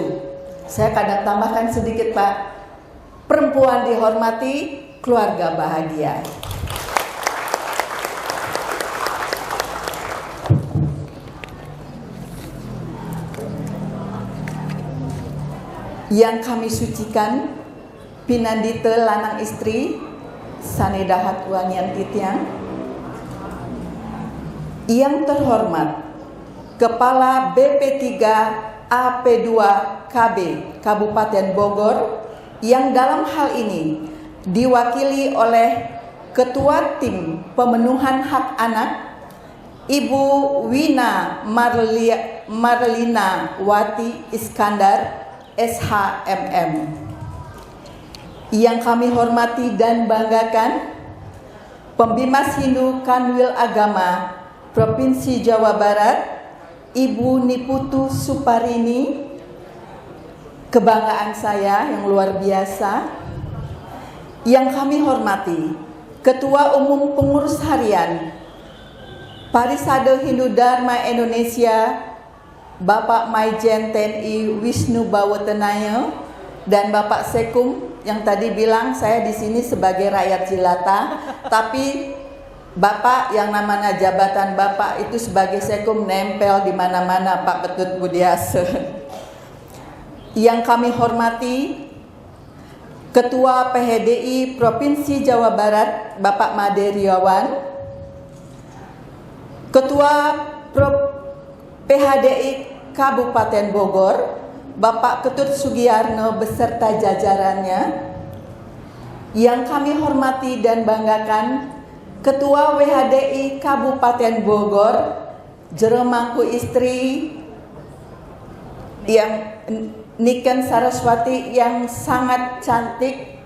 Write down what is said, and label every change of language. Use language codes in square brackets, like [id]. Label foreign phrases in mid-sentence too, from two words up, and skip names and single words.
[id] Saya kadang tambahkan sedikit, Pak. Perempuan dihormati, keluarga bahagia. Yang kami sucikan, [ban] pinandite lanang istri, sanedahat wanian titiang. [id] Yang terhormat, Kepala BP3 AP2 KB Kabupaten Bogor, yang dalam hal ini diwakili oleh Ketua Tim Pemenuhan Hak Anak, Ibu Wina Marlina Wati Iskandar, SHMM. Yang kami hormati dan banggakan, Pembimas Hindu Kanwil Agama Provinsi Jawa Barat, Ibu Niputu Suparini, kebanggaan saya yang luar biasa. Yang kami hormati, Ketua Umum Pengurus Harian Parisade Hindu Dharma Indonesia, Bapak Maijen TNI Wisnu Bawotenaya, dan Bapak Sekum yang tadi bilang saya di sini sebagai rakyat jelata, tapi Bapak yang namanya jabatan Bapak itu sebagai Sekum nempel di mana-mana, Pak Ketut Budiase. Yang kami hormati, Ketua PHDI Provinsi Jawa Barat, Bapak Made Riawan, Ketua PHDI Kabupaten Bogor, Bapak Ketut Sugiyarno beserta jajarannya. Yang kami hormati dan banggakan, Ketua WHDI Kabupaten Bogor, Jeremangku istri yang Niken Saraswati yang sangat cantik.